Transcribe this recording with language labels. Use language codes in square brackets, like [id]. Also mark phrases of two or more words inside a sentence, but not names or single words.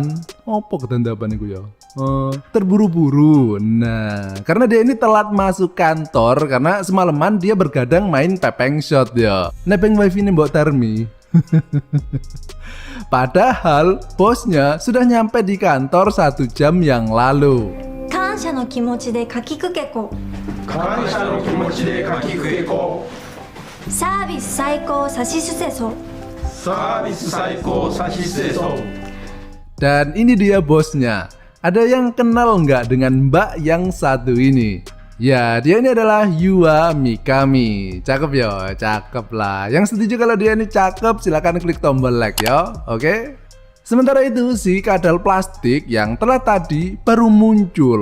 [id] Apa ketandapan itu ya? Terburu-buru. Nah, karena dia ini telat masuk kantor karena semalaman dia bergadang main pepeng shot ya. Nebeng wifi ini mbok Termi. Padahal bosnya sudah nyampe di kantor 1 jam yang lalu. [ja] 感謝の気持ちでかきくけこ。感謝の気持ちでかきくけこ。サービス最高さしすせそ。サービス最高さしすせそ。 [id] Dan ini dia bosnya. Ada yang kenal nggak dengan mbak yang satu ini? Ya, dia ini adalah Yua Mikami. Cakep ya, cakep lah. Yang setuju kalau dia ini cakep, silakan klik tombol like ya, oke? Sementara itu si kadal plastik yang telah tadi baru muncul.